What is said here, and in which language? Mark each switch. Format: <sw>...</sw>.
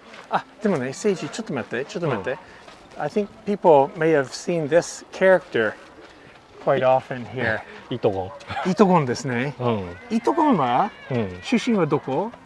<ja>あ、でもね、セイジ、ちょっと待って、ちょっと待って。</ja> <en>I think people may have seen this character quite often here.</en> <ja>イトゴン。イトゴンですね。イトゴンは出身はどこ？</ja>